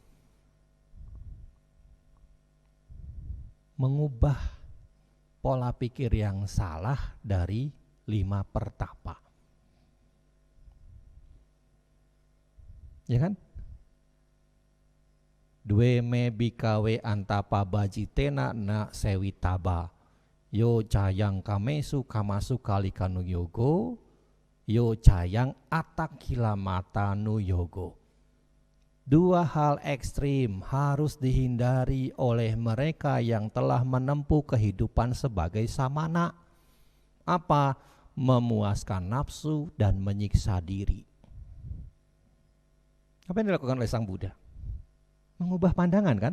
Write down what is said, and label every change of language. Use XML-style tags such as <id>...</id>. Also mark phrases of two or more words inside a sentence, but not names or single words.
<id>Mengubah pola pikir yang salah dari 5 pertapa. Ya kan?</id> <pi>Dwe me bikawe antapa bajitena na sewitaba. Yo cayang kamesu kamasu kalikanu yogo. Yo cayang atakilamata nu yogo.</pi> <id>2 hal ekstrim harus dihindari oleh mereka yang telah menempuh kehidupan sebagai samana. Apa? Memuaskan nafsu dan menyiksa diri. Apa yang dilakukan oleh Sang Buddha? Mengubah pandangan kan?</id>